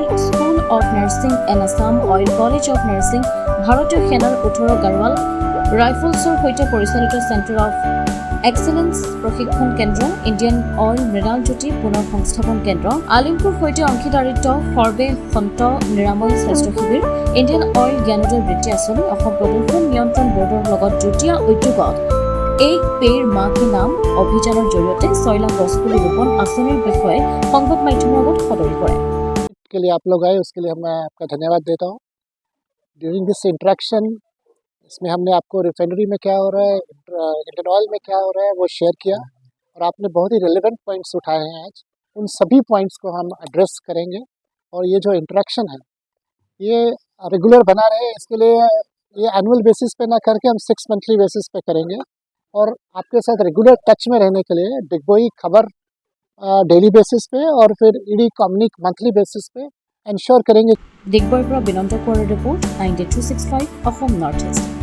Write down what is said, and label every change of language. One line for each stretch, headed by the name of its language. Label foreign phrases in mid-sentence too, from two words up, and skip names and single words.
Assamese: স্কুল অফ নাৰ্ছিং এণ্ড আছাম অইল কলেজ অফ নাৰ্ছিং, ভাৰতীয় সেনাৰ 18 গাৰৱাল ৰাইফলছৰ সৈতে পৰিচালিত চেণ্টাৰ অফ এক্সেলেন্স প্ৰশিক্ষণ কেন্দ্ৰ, ইণ্ডিয়ান অইল মৃণাল জ্যোতি পুনৰ সংস্থাপন কেন্দ্ৰ, আলিমপুৰ সৈতে অংশীদাৰিত্ব সৰ্বে সন্ত নিৰাময় স্বাস্থ্য শিবিৰ, ইণ্ডিয়ান অইল জ্ঞানোদয় বৃত্তি আঁচনি, অসম প্ৰদূষণ নিয়ন্ত্ৰণ বৰ্ডৰ লগত যুটীয়া উদ্যোগত এক পেড় মাহ কি নাম অভিযানৰ জৰিয়তে 6 লাখ গছপুলি ৰোপণ আঁচনিৰ বিষয়ে সংবাদ মাধ্যমৰ আগত সদৰি কৰে।
Hindi: के लिए आप लोग आए उसके लिए मैं आपका धन्यवाद देता हूँ।
English: during this interaction
Hindi: इसमें हमने आपको रिफाइनरी में क्या हो रहा है, इंडियन ऑयल में क्या हो रहा है वो शेयर किया और आपने बहुत ही
English: relevant points
Hindi: उठाए हैं। आज उन सभी पॉइंट्स को हम एड्रेस करेंगे और ये जो इंट्रैक्शन है ये रेगुलर बना रहे, इसके लिए ये
English: annual basis
Hindi: पे ना करके हम 6
English: monthly basis
Hindi: पे करेंगे और आपके साथ
English: regular touch
Hindi: में रहने के लिए डिगबोई खबर
English: daily basis
Hindi: पे और फिर ईडी कम्युनिक
English: monthly basis
Hindi: पे एंश्योर करेंगे।
Assamese: ডিগবৈৰ পৰা বিনন্দ কোঁৱৰৰ ৰিপৰ্ট, 9265 অসম নৰ্থ ইষ্ট।